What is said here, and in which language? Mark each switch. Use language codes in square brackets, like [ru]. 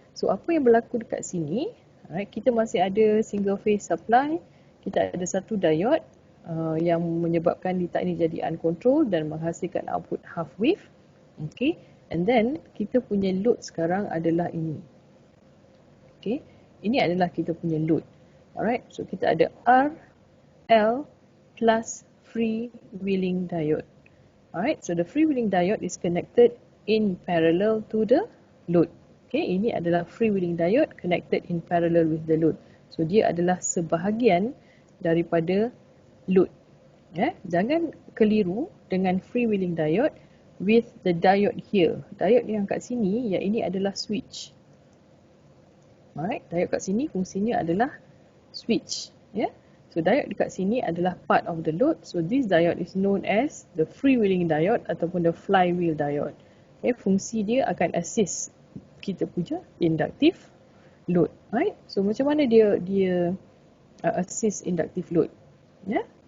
[ms] So apa yang berlaku dekat sini, right, kita masih ada single phase supply, kita ada satu diode yang menyebabkan litar ini jadi uncontrolled dan menghasilkan output half wave. [en] Okay, and then [ms] kita punya load sekarang adalah ini. Okay, ini adalah kita punya load. Alright, so kita ada R [en] L plus freewheeling diode. Alright, so the freewheeling diode is connected in parallel to the load. Okay, [ms] ini adalah [en] freewheeling diode connected in parallel with the load. [ms] So dia adalah sebahagian daripada load. Ya, jangan keliru dengan freewheeling diode [en] with the diode here. [ms] Diode yang kat sini, yang ini adalah switch. Alright, diode kat sini fungsinya adalah switch. [en] Ya, so diode [ms] dekat sini adalah [en] part of the load. So this diode is known as the freewheeling diode ataupun the flywheel diode. [ms] Okay, fungsi dia akan assist kita punya inductive load. Right? So macam mana dia assist inductive load? Ya.